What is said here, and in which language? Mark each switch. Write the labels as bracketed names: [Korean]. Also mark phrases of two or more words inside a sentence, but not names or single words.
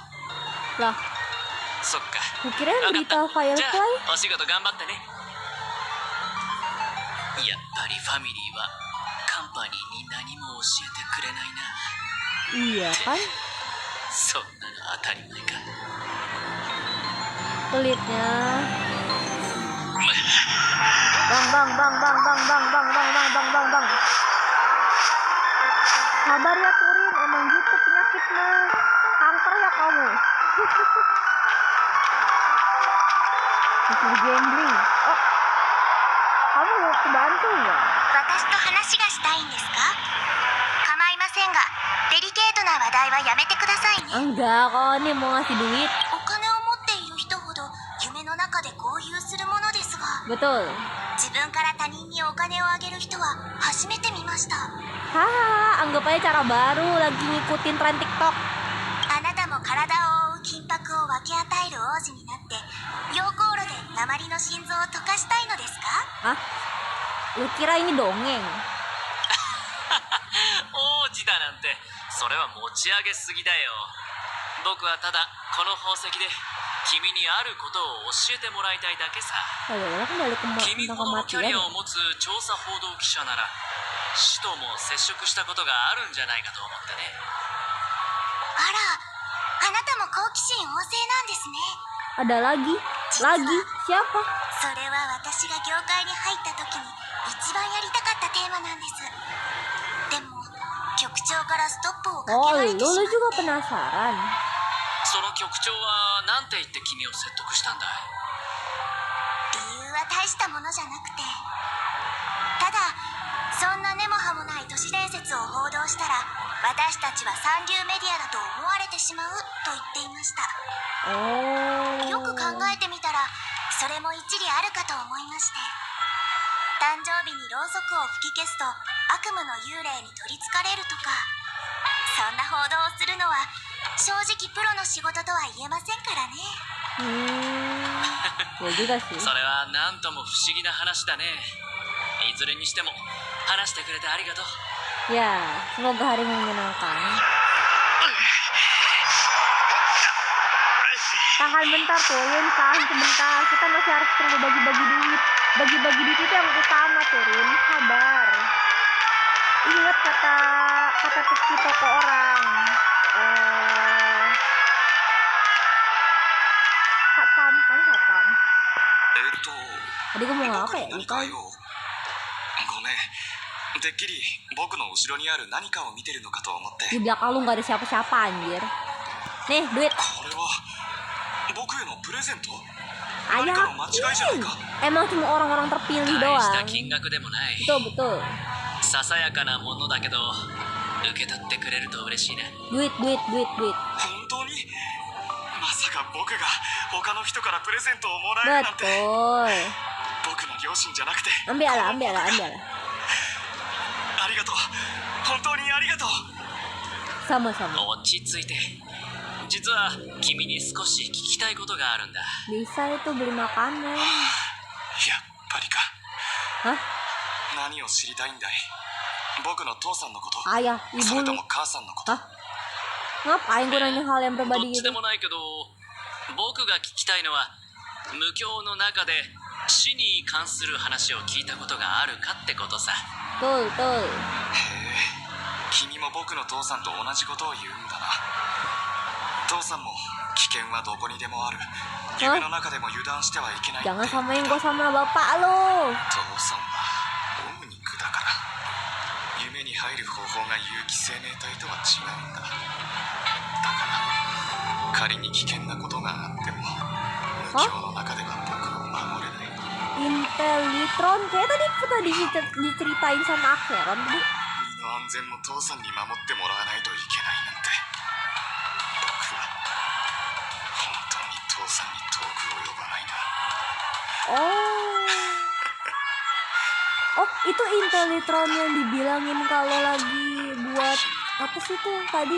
[Indonesian] Lah, [Japanese] そっか。 [Indonesian] kirain [Japanese] わかっ [Indonesian] berita [Japanese] た。じゃ Firefly. あお仕事頑張ってね。やっぱりファミリーはカンパニーに何も教えてくれないな。 [Indonesian] Iya kan? [Japanese] そんなの当たり前か。 [Indonesian] Pelitnya. Bang. Sabar ya Turin, emang gitu penyakitnya. Kanker ya kamu. Disuruh gambling. Oh, kamu mau kebantu nggak? [Japanese] 私と話がしたいんですか？構いませんが、デリケートな話題はやめてくださいね。 [Indonesian] Enggak, kok ini mau ngasih duit. [Japanese] お金を持っている人ほど夢の中で豪遊するものですが、 [Indonesian] Betul. [Japanese] 自分から他人に教お金をあげる人は初めて見ました。 [Indonesian] Haha, anggap aja cara baru lagi ngikutin tren TikTok. [Japanese] あなたも体を覆う金箔を分け与える王子になって溶鉱炉で鉛の心臓を溶かしたいのですか？ [Indonesian] Hah? Lu kira ini dongeng? [Japanese] 王子だなんてそれは持ち上げすぎだよ。僕はただこの宝石で君にあることを教えてもらいたいだけさ。 [Indonesian] Ayolah, kembali ke [Japanese] 君 [Indonesian] tentang [Japanese] ほどのキャリ [Indonesian] kematian. [Japanese] アを持つ調査報道記者なら死とも接触したことがあるんじゃないかと思ってね。あら、あなたも好奇心旺盛なんですね。 [Indonesian] Ada lagi? Lagi? Siapa? [Japanese] それは私が業界に入った時に一番やりたかったテーマなんです。でも局長からストップをか [Indonesian] Oh, [Japanese] けられてしま [Indonesian] lu [Japanese] って [Indonesian] juga penasaran. [Japanese] その局長は何て言って君を説得したんだい？理由は大したものじゃなくて、ただそんな根も葉もない都市伝説を報道したら私たちは三流メディアだと思われてしまうと言っていました。 [Indonesian] Oh. [Japanese] よく考えてみたらそれも一理あるかと思いまして、誕生日にろうそくを吹き消すと悪夢の幽霊に取りつかれるとか、そんな報道をするのは正直プロの仕事とは言えませんからね。 [Indonesian] Ya juga sih. それは何とも不思議な話だね。いずれにしても話してくれてありがとう。 Ya, semoga hari menyenangkan. Tahan bentar, Turin. Tahan sebentar. Kita masih harus perlu bagi-bagi duit. Bagi-bagi duit itu yang utama, Turin. Sabar. Ingat kata tuki toko orang. Satam, kan satam. Tadi gue mau ngapa ya? Lupa. [Japanese] ごめん。てっきり僕の後ろにある何かを見てるのかと思って。 [Indonesian] Di belakang lu gak ada siapa-siapa, anjir. Nih, duit. [Japanese] これは僕へのプレゼント？ [Indonesian] Ayah, [Japanese] 何かの間違いじゃないか。 [Indonesian] emang cuma orang-orang terpilih [Japanese] 大した [Indonesian] doang. [Japanese] 金額でもない。 [Indonesian] Betul, betul. [Japanese] ささやかなものだけど受け取ってくれると嬉しいな。 [Indonesian] Duit. [Japanese] 本当に？まさか僕が他の人からプレゼントをもらえるなんて。 [Indonesian] Betul. [Japanese] 僕の両親じゃなくて。 [Indonesian] Ambil lah. [Japanese] ありがとう。本当にありがとう。 [Indonesian] Sama-sama. [Japanese] 落ち着いて。実は君に少し聞きたいことがあるんだ。 [Indonesian] Bisa itu beli makanan. [Japanese] やっぱりか。 [Indonesian] Hah? [Japanese] 何を知りたいんだい？僕の父さんのこと？ [Indonesian] Ayah, [Japanese] それ [Indonesian] ibu [Japanese] と [Indonesian] nih. [Japanese] も母さんのこと？ [Indonesian] Hah? Ngapain gue nanya hal yang [Japanese] どっ [Indonesian] pribadi [Japanese] ち [Indonesian] gitu? [Japanese] でもないけど僕が聞きたいのは無教の中で死に関する話を聞いたことがあるかってことさ。 [Indonesian] Betul. [Japanese] へえ、君も僕の父さんと同じことを言うんだな。父さんも危険はどこにでもある。夢の中でも油断してはいけないって。 [Indonesian] Jangan samain gue sama bapak lo. [Japanese] 父さんはオムニックだから夢に入る方法が有機生命体とは違うんだ。だから仮に危険なことがあっても無教の中では僕を守れない。 [Indonesian] Intellitron. Kayak tadi diceritain sama Acheron tadi. [Japanese] 身の安全も父さんに守ってもらわないといけないなんて。僕は本当に父さんに遠く及ばないな。 [Indonesian] Oh, itu Intellitron yang dibilangin kalau lagi buat apa sih tuh tadi